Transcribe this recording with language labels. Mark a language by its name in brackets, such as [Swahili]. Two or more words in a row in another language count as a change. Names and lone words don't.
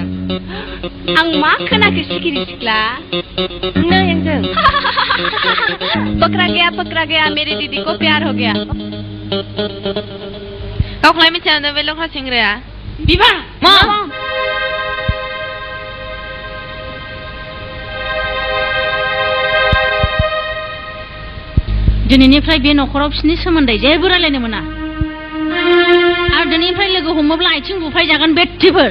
[Bodo] आं मा खोनाखो सिखिरि सिख्ला नै आंजों [Hindi] पकड़ा गया मेरे दीदी को प्यार हो गया [Bodo] गावखौलाय मिथिया बे लख्रा सेंग्राया बिबा मा दिनैनिफ्राय बे न'खराव बिसोरनि सोमोन्दै जेबो रायलायनो मोना आरो दिनैनिफ्राय लोगो हमोब्ला आथिं बुफाय जागोन बेट्टिफोर